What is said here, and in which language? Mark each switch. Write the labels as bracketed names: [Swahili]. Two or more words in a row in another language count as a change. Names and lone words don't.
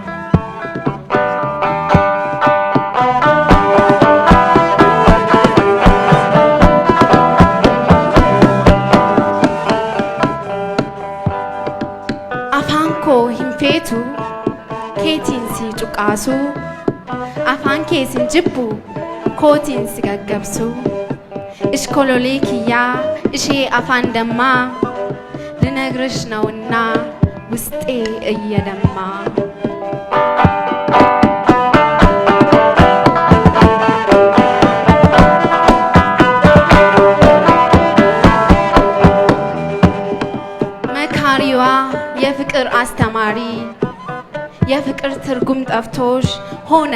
[Oromo] afaan koo hin feetu keetiin si cuqaasu afaan kee sin jibbu kootiin si gaggabsu ishkolole kiyyaa ishee afaan dammaa [Amharic] ልነግርሽ ነውና ውስጤ እየደማ መካሪዋ የፍቅር አስተማሪ የፍቅር ትርጉም ጠፍቶሽ ሆነ